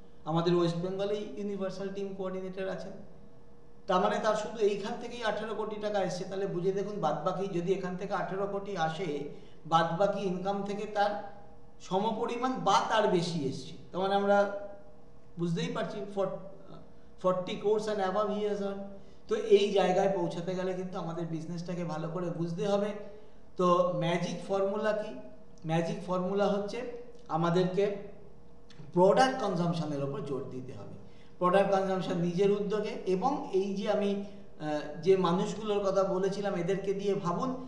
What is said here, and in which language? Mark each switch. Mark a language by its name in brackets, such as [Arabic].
[Bangla] আমাদের West বেঙ্গলেই universal team coordinator আছেন, তার মানে তার শুধু এইখান থেকেই 18 কোটি টাকা এসছে। তাহলে বুঝে দেখুন বাদবাকি যদি এখান থেকে 18 কোটি আসে, বাদবাকি ইনকাম থেকে তার সমপরিমাণ বা তার বেশি এসছে। তার মানে আমরা বুঝতেই পারছি [English] 40 crores and above he has earned। [Bangla] তো এই জায়গায় পৌঁছাতে গেলে কিন্তু আমাদের বিজনেসটাকে ভালো করে বুঝতে হবে। তো ম্যাজিক ফর্মুলা কি? ম্যাজিক ফর্মুলা হচ্ছে আমাদেরকে প্রোডাক্ট কনজামশনের ওপর জোর দিতে হবে। প্রোডাক্ট কনজামশন নিজের উদ্যোগে, এবং এই যে আমি যে মানুষগুলোর কথা বলেছিলাম এদেরকে দিয়ে ভাবুন।